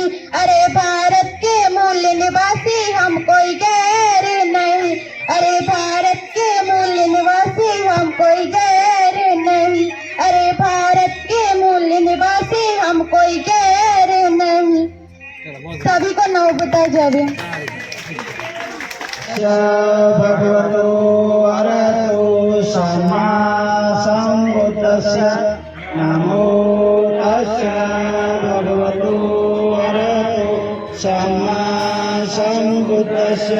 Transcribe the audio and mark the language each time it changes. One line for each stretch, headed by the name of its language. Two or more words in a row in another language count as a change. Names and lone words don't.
Hindi: अरे भारत के मूल निवासी हम कोई गैर नहीं, अरे भारत के मूल निवासी हम कोई गैर नहीं, अरे भारत के मूल निवासी हम कोई गैर नहीं। सभी को नौ बता जावे।
Pali: भगवतो अरहतो सम्मा सम्बुद्धस्य नमो तस्स्य भगवतो अरहतो सम्मा सम्बुद्धस्य